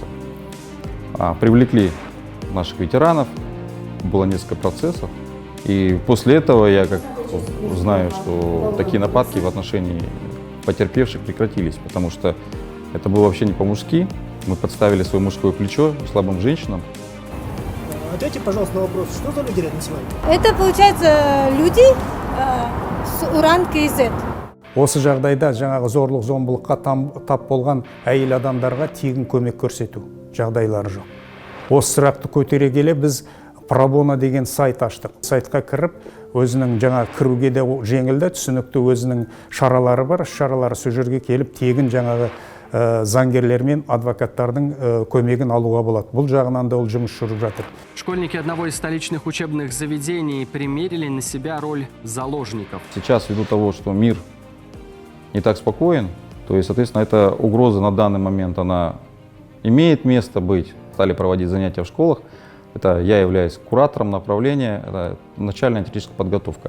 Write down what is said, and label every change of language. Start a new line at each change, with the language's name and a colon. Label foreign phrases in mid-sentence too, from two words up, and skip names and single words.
Russian: Привлекли наших ветеранов, было несколько процессов, и после этого я как знаю, что такие нападки в отношении потерпевших прекратились, потому что это было вообще не по-мужски. Мы подставили свое мужское плечо слабым женщинам. Ответьте, пожалуйста, на вопрос, что за люди рядом с вами? Это, получается, люди с Уран КЗ.
Kazakh: Осы жағдайда жаңағы зорлық-зомбылыққа тап болған әйел адамдарға тегін көмек көрсету жағдайлары жоқ. Осы сұрақты көтере келе біз Пробона деген сайт аштық. Сайтқа кіріп, өзінің кіруге де жеңілді, түсінікті өзінің шаралары бар. Шаралары сол жерге келіп, тегін жаңағы заңгерлер мен адвокаттардың көмегін алуға болады. Бұл жағынан да ол жұмыс жүріп жатыр.
Russian: Школьники одного из столичных учебных заведений примерили на себя роль заложников. Сейчас, ввиду того, что мир не так спокоен, то есть, соответственно, эта угроза на данный момент, она имеет место быть. Стали проводить занятия в школах. Это я являюсь куратором направления, это начальная теоретическая подготовка.